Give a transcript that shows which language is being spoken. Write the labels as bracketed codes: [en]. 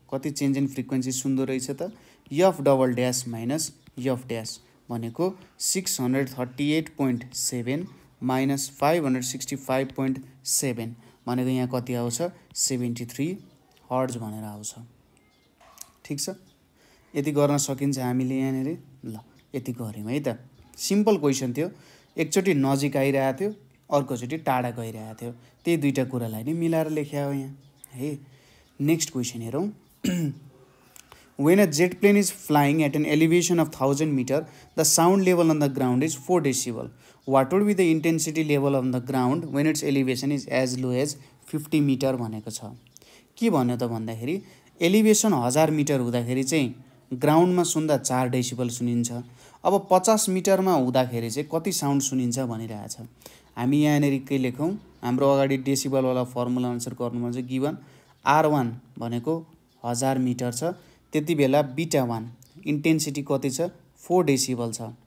[ne] कति change in frequency सुन्दो रहेछ त F double dash minus F dash भनेको 638.7 माइनस 565.7 भनेको यहाँ कति आउँछ 73 हर्ट्ज भनेर आउँछ। ठिक छ, यति गर्न सकिन्छ हामीले यहाँनिर। ल यति गऱ्यौँ है त, सिम्पल क्वेसन थियो। एकचोटि नजिक आइरहेको थियो, अर्कोचोटि टाढा गइरहेको थियो, त्यही दुईटा कुरालाई नै मिलाएर लेख्या हो यहाँ है। नेक्स्ट क्वेसन हेरौँ। [en] When a jet plane is flying at an elevation of 1000 meter, the sound level on the ground is 4 decibel. What would be the intensity level on the ground when its elevation is as low as 50 meter [ne] भनेको छ। के भन्यो त भन्दाखेरि elevation 1000 metre हुँदाखेरि चाहिँ ग्राउन्डमा सुन्दा 4 डेसिबल सुनिन्छ। अब 50 मिटरमा हुँदाखेरि चाहिँ कति साउन्ड सुनिन्छ भनिरहेछ। हामी यहाँनिर के लेखौँ, हाम्रो अगाडि डेसिबलवाला फर्मुला अनुसार गर्नुपर्छ। गिभन R1 भनेको 1000 मिटर छ, त्यति बेला बीटा 1 इन्टेन्सिटी कति छ 4 डेसिबल छ।